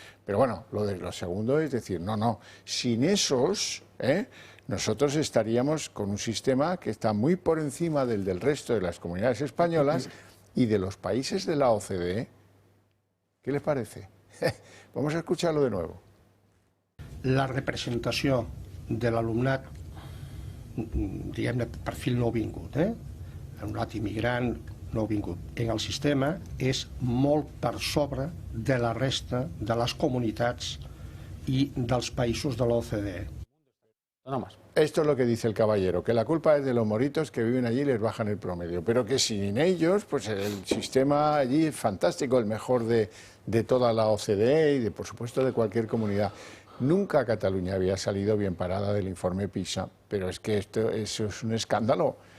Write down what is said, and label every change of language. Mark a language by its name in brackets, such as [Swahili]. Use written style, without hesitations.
[Spanish] Pero bueno, lo segundo es decir, no, sin esos, nosotros estaríamos con un sistema que está muy por encima del resto de las comunidades españolas y de los países de la OCDE. ¿Qué les parece? Vamos a escucharlo de nuevo. [Catalan] La representació de l'alumnat, diguem-ne, perfil nouvingut, alumnat immigrant nouvingut, en el sistema és molt per sobre de la resta de les comunitats i dels països de l'OCDE. [Spanish] Esto es lo que dice el caballero, que la culpa es de los moritos que viven allí y les bajan el promedio, pero que sin ellos, pues el sistema allí es fantástico, el mejor de toda la OCDE y, por supuesto, de cualquier comunidad. Nunca Cataluña había salido bien parada del informe PISA, pero es que eso es un escándalo.